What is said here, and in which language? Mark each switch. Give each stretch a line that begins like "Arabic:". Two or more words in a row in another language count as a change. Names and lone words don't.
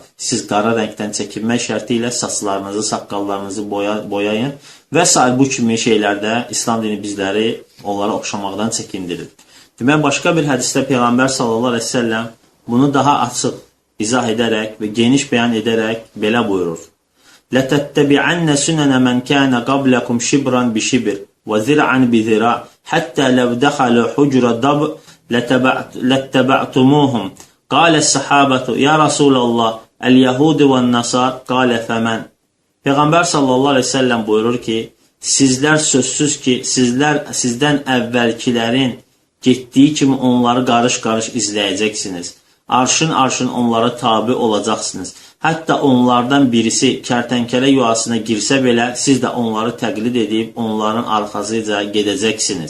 Azerbaijani: Siz qara rəngdən çəkinmək şərti ilə saçlarınızı, saqqallarınızı boyayın və s. bu kimi şeylərdə İslam dini bizləri onlara oxşamaqdan çəkindirir. Demək, başqa bir hədisdə Peyğəmbər
Arabic: صلى الله عليه وسلم
Azerbaijani: bunu daha açıq izah edərək və geniş bəyan edərək belə buyurur.
Arabic: لَتَتَّبِعَنَّ سُنَنَ مَنْ كَانَ قَبْلَكُمْ شِبْرًا بِشِبْرٍ وَذِرْعًا بِذِرَاعٍ حَتَّى لَوْ دَخَلُوا حُجْرَ ضَبٍ لَتَّبَعْتُمُوهُمْ قَالَ الصَّحَابَةُ يَا رَسُولَ اللّٰهِ الْيَهُودِ وَالنَّصَارِ قَالَ فَمَنْ Peyğəmbər صلى الله عليه وسلم
Azerbaijani: buyurur ki, sizlər sözsüz ki, sizdən əvvəlkilərin getdiyi kimi onları qarış-qarış izləyəcəksiniz. Arşın onlara tabi olacaqsınız. Hətta onlardan birisi kərtənkələ yuvasına girsə belə, siz də onları təqlid edib, onların arxasıca gedəcəksiniz.